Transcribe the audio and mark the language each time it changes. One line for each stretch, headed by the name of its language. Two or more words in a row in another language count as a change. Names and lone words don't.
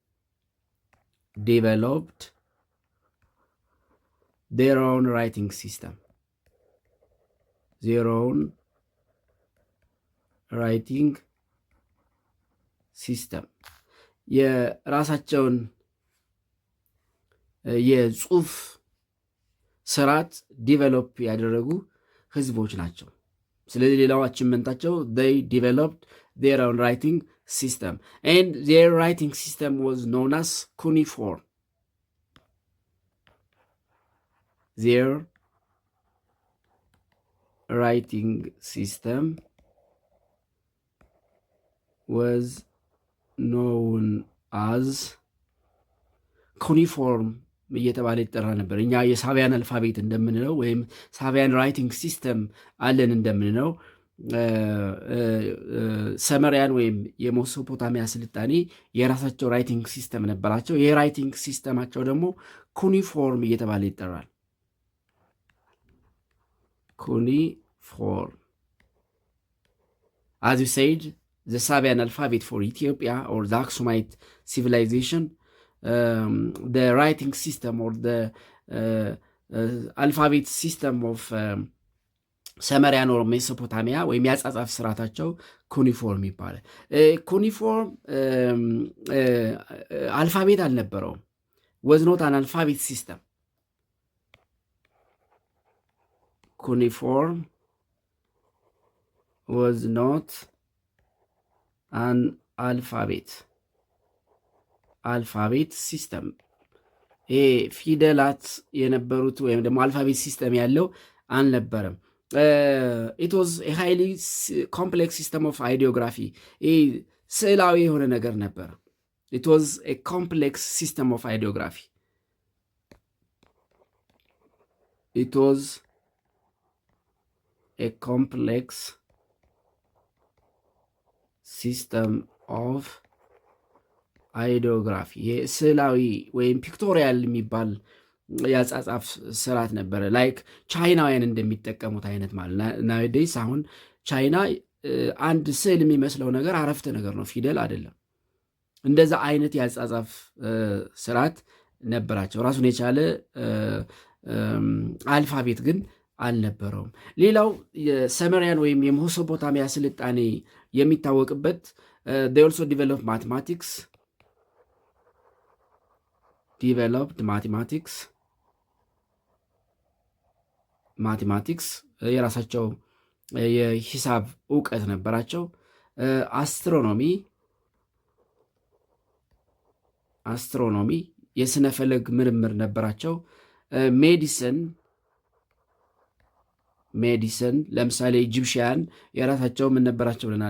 English: their own writing system
Amharic: የራሳቸውን የጽሁፍ ስርዓት ዲቨሎፕ ያደረጉ ህዝቦች ናቸው። ስለዚህ ሌላው አቺቭመንታቸው
English: they developed their own writing system and their writing system was known as cuneiform. Their writing system was known as cuneiform
Amharic: እየተባለ ይጠራ ነበር። እኛ የሳቢያን አልፋቤት እንደምንለው ወይም ሳቢያን
English: writing system
Amharic: አለን እንደምንለው ሰመሪያን ወይም የሜሶፖታሚያ ስልጣኔ የራሳቸው
English: writing system
Amharic: ነበራቸው። ይህ ራይቲንግ ሲስተማቸው ደግሞ ኩኒፎርም እየተባለ ይጠራል።
English: ኩኒፎርም as you said the Sabian alphabet for Ethiopia or the Aksumite civilization, the writing system or the alphabet system of ሰመሪያን ኦር ሜሶፖታሚያ
Amharic: ወይም ያጻጻፍ ስርዓታቸው ኩኒፎርም ይባላል። ኩኒፎርም አልፋቤት አልነበረውም።
English: was not an alphabet system. Cuneiform was not an alphabet system.
Amharic: ፊደላት የነበሩት ወይም ደግሞ አልፋቤት ሲስተም ያለው አልነበረም።
English: it was a highly complex system of ideography.
Amharic: ስዕላዊ የሆነ ነገር ነበር።
English: it was a complex system of ideography. it was a complex system of ideography.
Amharic: ስዕላዊ ወይም ፒክቶሪያል የሚባል የአጻጻፍ ስርዓት ነበረ። ላይክ ቻይናውያን እንደሚጠቀሙት አይነት ማለት ናዊዴይስ። አሁን ቻይና አንድ ስዕል የሚመስለው ነገር አረፍተ ነገር ነው፣ ፊደል አይደለም። እንደዛ አይነት የአጻጻፍ ስርዓት ነበራቸው። ራሱን የቻለ አልፋቤት ግን አልነበረውም። ሌላው የሰመሪያን ወይም የሜሶፖታሚያ ስልጣኔ የሚታወቅበት
English: they also developed
Amharic: mathematics የራሳቸው የሂሳብ እውቀት ነበራቸው። አስትሮኖሚ የስነ ፈለግ ምርምር ነበራቸው። ሜዲሰን ለምሳሌ ኢጂፕሽያን የራሳቸው ምን ነበራቸው ብለናል?